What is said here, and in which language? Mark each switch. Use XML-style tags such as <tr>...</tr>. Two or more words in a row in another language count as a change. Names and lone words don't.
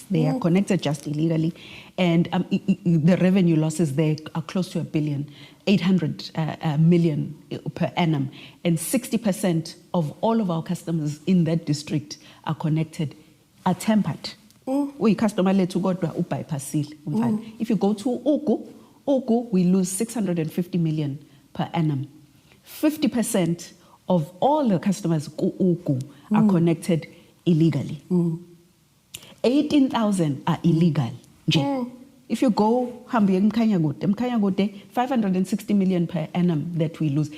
<en>They are connected just illegally, and the revenue losses there are close to 800 million per annum, and 60% of all of our customers in that district are connected, are tempered.</en> <zu>We customer lethu kodwa ubypassile.</zu> <en>If you go to Ugu, we lose 650 million per annum. 50% of all the customers Ugu are connected illegally. 18,000 are illegal. If you go Hambi Mkhanyagote, 560 million per annum that we lose.</en>